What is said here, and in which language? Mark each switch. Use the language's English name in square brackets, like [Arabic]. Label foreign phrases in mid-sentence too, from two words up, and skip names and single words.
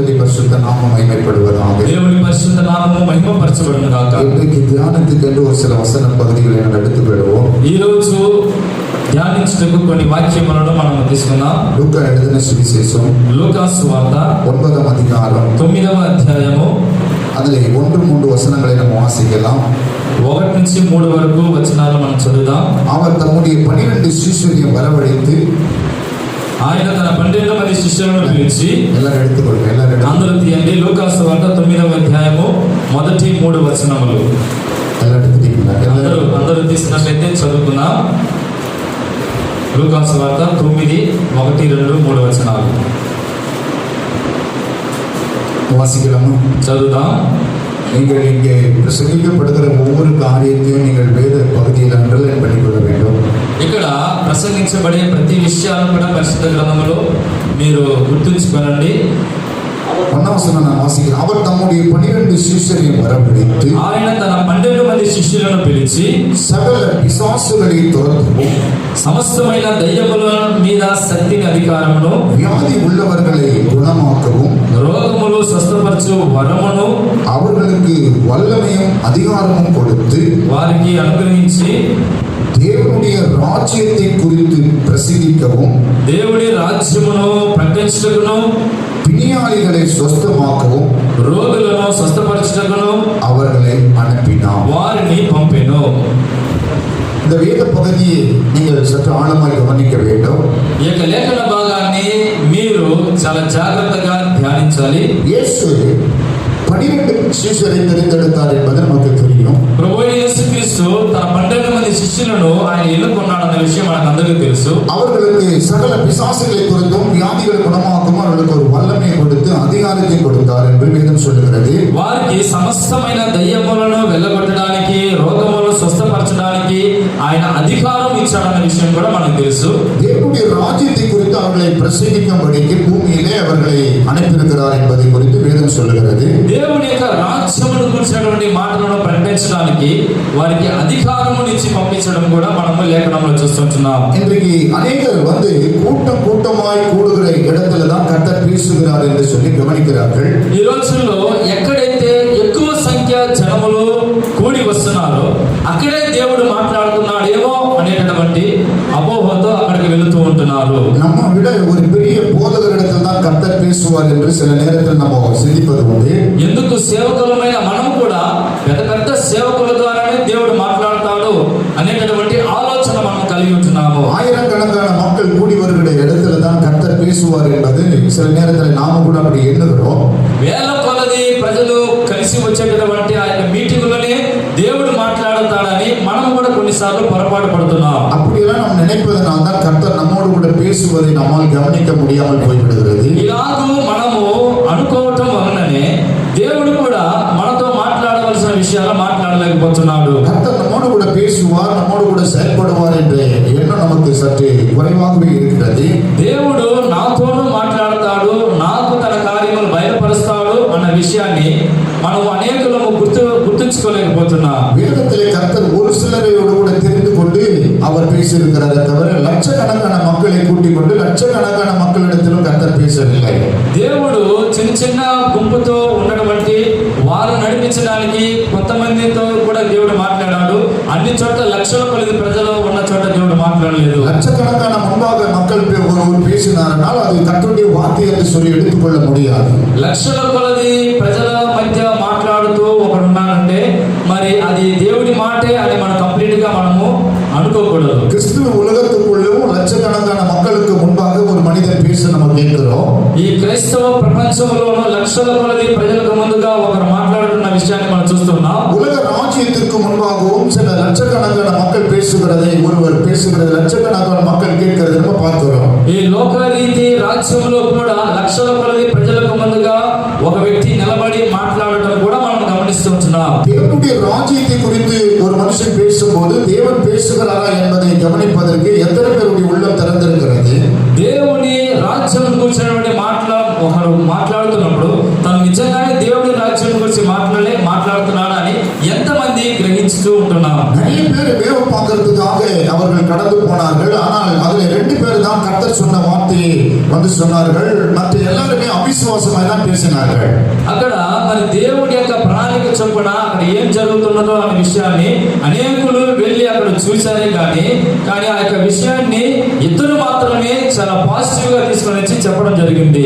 [Tamil] பரிசுத்த நாமம் மகிமைப்படுவதாக. [Telugu] దేవుని పరిశుద్ధ నామము మహిమపరచబడును గాక. [Tamil] இன்றைக்கு தியானத்துக்கு ஒரு சில வசன பகுதிகளை நாம் எடுத்து விடுவோம். [Telugu] ఈ రోజు ధ్యానించుటకు కొన్ని వాక్యములను మనం తీసుకుందాం. [Tamil] లూకా எழுதின சுவிசேஷம் [Telugu] లూకా సువార్త [Tamil] 9వ அதிகாரம் [Telugu] 9వ అధ్యాయము [Tamil] அதிலே 1-3 வசனங்களை நாம் வாசிக்கலாம். [Telugu] 1 నుంచి 3 వరకు వచనాలు మనం చదువుదాం. [Tamil] அவர் தம்முடைய 12 శిష్యులను வரவழைத்து, [Telugu] ఆయన తన 12 మంది శిష్యులను పిలిచి, [Tamil] எல்லாரும் எடுத்துக்கொள்ளுங்க, [Telugu] అందరూ తీయండి. లూకా సువార్త 9వ అధ్యాయము మొదటి 3 వచనములు. అందరూ తీసుకున్నట్లయితే చదువుకుందాం. లూకా సువార్త 9, 1, 2, 3 వచనాలు [Tamil] வாசிக்கலாமா? [Telugu] చదువుదాం. [Tamil] நீங்கள் இங்கே பிரசங்கிக்கப்படுகிற ஒவ்வொரு காரியத்தையும் நீங்கள் வேத பகுதியில் அண்டர்லைன் பண்ணிக்கொள்ள வேண்டும். [Telugu] ఇక్కడ ప్రసంగించబడే ప్రతి విషయాలను కూడా పరిశుద్ధ గ్రంథములో మీరు గుర్తుంచుకోనండి. [Tamil] ஒன்னாவசனம் நான் வாசிக்கிறேன். அவர் தம்முடைய 12 శిష్యులను வரவழைத்து, [Telugu] ఆయన తన 12 మంది శిష్యులను పిలిచి, [Tamil] சகல பிசாசுகளை துரத்தவும், [Telugu] సమస్తమైన దయ్యముల మీద శక్తిని అధికారమును, [Tamil] வியாதி உள்ளவர்களை குணமாக்கவும், [Telugu] రోగములు స్వస్థపరచు వరమును [Tamil] அவர்களுக்கு வல்லமையும் அதிகாரமும் கொடுத்து, [Telugu] వారికి అనుగ్రహించి, [Tamil] தேவனுடைய ராஜ்யத்தை குறித்து பிரசங்கிக்கவும், [Telugu] దేవుడి రాజ్యమును ప్రకటించుటకును, [Tamil] பிணியாளிகளை சுஸ்தமாக்கவும், [Telugu] రోగులను స్వస్థపరచుటకును [Tamil] அவர்களை அனுப்பினார். [Telugu] వారిని పంపెను. [Tamil] இந்த வேத பகுதியை நீங்கள் சற்று ஆழமாய் கவனிக்க வேண்டும். [Telugu] ఈ యొక్క లేఖన భాగాన్ని మీరు చాలా జాగ్రత్తగా ధ్యానించాలి. [Tamil] இயேசு 12 శిష్యుரை தெரிந்தெடுத்தார் என்பது நமக்கு தெரியும். [Telugu] ప్రభువైన యేసుక్రీస్తు తన 12 మంది శిష్యులను ఆయన ఎన్నుకున్నాడన్న విషయం మనకు అందరికీ తెలుసు. [Tamil] அவர்களுக்கு சகல பிசாசுகளை குறித்தும் வியாதிகளை குணமாக்கும் அவர்களுக்கு ஒரு வல்லமையை கொடுத்து அதிகாரத்தை கொடுத்தார் என்று வேதம் சொல்லுகிறது. [Telugu] వారికి సమస్తమైన దయ్యములను వెళ్ళగొట్టడానికి, రోగములను స్వస్థపరచడానికి ఆయన అధికారం ఇచ్చాడన్న విషయం కూడా మనకు తెలుసు. [Tamil] தேவனுடைய ராஜ்யத்தை குறித்து அவர்களை பிரசங்கிக்கும்படிக்கு பூமியிலே அவர்களை அனுப்பியிருக்கிறார் என்பதை குறித்து வேதம் சொல்லுகிறது. [Telugu] దేవుని యొక్క రాజ్యమును గురించినటువంటి మాటలను ప్రకటించడానికి వారికి అధికారమును ఇచ్చి పంపించడం కూడా మనము లేఖనంలో చూస్తుంటున్నాం. [Tamil] இன்றைக்கு அநேகர் கூட்டம் கூட்டமாய் கூடுகிற இடத்துல தான் கர்த்தர் பேசுகிறார் என்று சொல்லி கவனிக்கிறார்கள். [Telugu] ఈ రోజుల్లో ఎక్కడైతే ఎక్కువ సంఖ్య జనములు కూడి వస్తున్నారో అక్కడే దేవుడు మాట్లాడుతున్నాడేమో అనేటటువంటి అపోహతో అక్కడికి వెళుతూ ఉంటున్నారు. [Tamil] நம்ம விட ஒரு பெரிய போதகரிடத்தில் தான் கர்த்தர் பேசுவார் என்று சில நேரத்தில் நம்ம சிந்திப்பது உண்டு. [Telugu] ఎందుకు సేవకులమైన మనం కూడా పెద్ద సేవకుల ద్వారానే దేవుడు మాట్లాడతాడు అనేటటువంటి ఆలోచన మనం కలిగి ఉంటున్నాము. [Tamil] ஆயிரக்கணக்கான மக்கள் கூடி வருகிற இடத்துல தான் கர்த்தர் பேசுவார் என்பது சில நேரத்தில் நாம கூட அப்படி எண்ணுகிறோம். [Telugu] వేల కొలది ప్రజలు కలిసి వచ్చేటటువంటి ఆ యొక్క మీటింగులోనే దేవుడు మాట్లాడతాడని మనం కూడా కొన్నిసార్లు పొరపాటు పడుతున్నాం. [Tamil] அப்படியெல்லாம் நாம் நினைப்பதனால் தான் கர்த்தர் நம்மோடு கூட பேசுவதை நம்மால் கவனிக்க முடியாமல் போய்விடுகிறது. [Telugu] ఇలాగూ మనము అనుకోవటం వలననే దేవుడు కూడా మనతో మాట్లాడవలసిన విషయాలు మాట్లాడలేకపోతున్నాడు. [Tamil] கர்த்தர் நம்மோடு கூட பேசுவார், நம்மோடு கூட செயல்படுவார் என்ற எண்ணம் நமக்கு சற்று குறைவாகவே இருக்கிறது. [Telugu] దేవుడు నాతోనూ మాట్లాడతాడు, నాకు తన కార్యములు బయలుపరుస్తాడు అన్న విషయాన్ని మనం అనేకులము గుర్తుంచుకోలేకపోతున్నాం. [Tamil] வேதத்திலே கர்த்தர் ஒரு சிலரையோடு கூட தெரிந்து கொண்டு அவர் பேசியிருக்கிறாரே தவிர லட்சக்கணக்கான மக்களை கூட்டிக் கொண்டு லட்சக்கணக்கான மக்களிடத்திலும் கர்த்தர் பேசவில்லை. [Telugu] దేవుడు చిన్న చిన్న గుంపుతో ఉన్నటువంటి వారు నడిపించడానికి కొంతమందితో కూడా దేవుడు మాట్లాడాడు. అన్ని చోట్ల లక్షల కొలది ప్రజలు ఉన్న చోట దేవుడు మాట్లాడలేదు. [Tamil] லட்சக்கணக்கான முன்பாக மக்கள் ஒருவர் பேசினார்கள், அது கர்த்தருடைய வார்த்தை என்று சொல்லி எடுத்துக்கொள்ள முடியாது. [Telugu] లక్షల కొలది ప్రజల మధ్య మాట్లాడుతూ ఒకడు ఉన్నారంటే మరి అది దేవుడి మాటే అని మనం కంప్లీట్ గా మనము అనుకోకూడదు. [Tamil] கிறிஸ்துவ உலகத்துக்குள்ளேயும் லட்சக்கணக்கான மக்களுக்கு முன்பாக ஒரு மனிதன் பேச நம்ம கேட்கிறோம். [Telugu] ఈ క్రైస్తవ ప్రపంచంలోనూ లక్షల కొలది ప్రజలకు ముందుగా ఒకరు మాట్లాడుతున్న విషయాన్ని మనం చూస్తున్నాం. [Tamil] உலக ராஜ்யத்திற்கு முன்பாகவும் சில லட்சக்கணக்கான மக்கள் பேசுகிறதை, ஒருவர் பேசுகிறது லட்சக்கணக்கான மக்கள் கேட்கிறதை நம்ம பார்க்கிறோம். [Telugu] ఈ లోకరీతి రాజ్యంలో కూడా లక్షల కొలది ప్రజలకు ముందుగా ఒక వ్యక్తి నిలబడి మాట్లాడటం కూడా మనం గమనిస్తున్నాం. [Tamil] தேவனுடைய ராஜ்யத்தை குறித்து ஒரு மனுஷன் பேசும்போது தேவன் பேசுகிறாரா என்பதை கவனிப்பதற்கு எத்தனை பேருடைய உள்ளம் திறந்திருக்கிறது? [Telugu] దేవుని రాజ్యం గురించినటువంటి ఒకరు మాట్లాడుతున్నప్పుడు తను నిజంగానే దేవుడి రాజ్యం గురించి మాట్లాడుతున్నాడు అని ఎంతమంది గ్రహించుతూ ఉంటున్నారు. [Tamil] நிறைய பேர் வேவு பார்க்கறதுக்காக அவர்கள் கடந்து போனார்கள். ஆனால் அதுல 2 பேர் தான் கர்த்தர் சொன்ன வார்த்தையை சொன்னார்கள். மற்ற எல்லாருமே அவிசுவாசமாய் தான் பேசினார்கள். [Telugu] అక్కడ మరి దేవుడి యొక్క ప్రణాళిక చొప్పున అక్కడ ఏం జరుగుతున్నదో అనే విషయాన్ని అనేకులు వెళ్ళి అక్కడ చూశారే కానీ ఆ యొక్క విషయాన్ని ఇద్దరు మాత్రమే చాలా పాజిటివ్ గా తీసుకొని వచ్చి చెప్పడం జరిగింది.